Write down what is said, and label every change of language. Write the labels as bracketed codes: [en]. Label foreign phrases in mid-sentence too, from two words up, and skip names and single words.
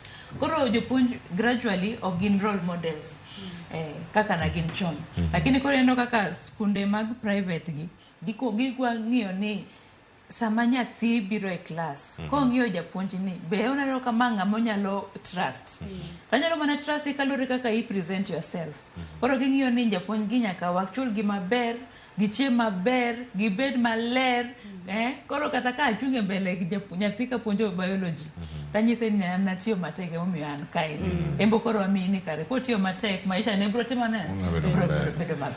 [luo] Koro jopuonj gradually ogin [en] role models. [luo] Kaka na gin chon. Lakini koro eno kaka skunde mag private gigwa ng'iyo ni sama nyathi biro e class ko ng'iyo japuonj ni be oneno kama ng'ama nyalo trust. Tanyalo mana trust kalure kaka i [en] present yourself. [luo] Koro ging'iyo ni japuonj gi nyaka wachul gi maber, gichiem maber, gibed maler. Koro kata ka achunge mbele nyathi ka puonjo biology tanyise ni natiyo matek emomiyo an kae. Embo koro wamiyi ni kare kotiyo matek maisha ne biro timo ne bedo maber.